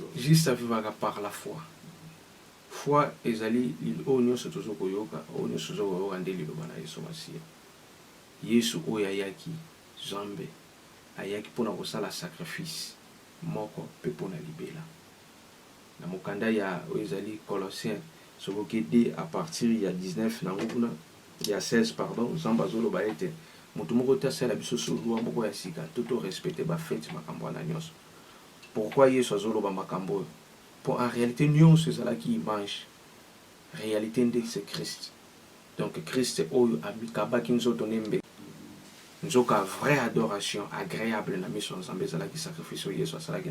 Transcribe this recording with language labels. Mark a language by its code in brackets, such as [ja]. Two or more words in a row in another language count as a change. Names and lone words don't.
[ln] juste avivaka [fr] par la foi foi [ln] ezali oyo nyonso tozokoyoka oyo nyonso tozokoyoka nde liloba na yesu masiya yesu oyo ayaki nzambe ayaki mpona kosala sacrifice moko mpe mpona libela na mokanda ya oyo ezali Colossiens sokoki [fr] de à partir [ln] ya 19 nango kuna ya 16 pardon nzambe azoloba ete moto moko te asala biso solua moko ya sika to torespecte bafete makambo wana nyonso pourquoi yesu azoloba makambo oyo mpo [fr] en réalité [ln] nyonso ezalaki image réalité nde [fr] c'est Christ donc Christ [ln] oyo amikabaki nzoto nembe nzoka [fr] vraie adoration agréable [ln] na miso ya nzambe ezalaki sacrifice oyo yesu asalaki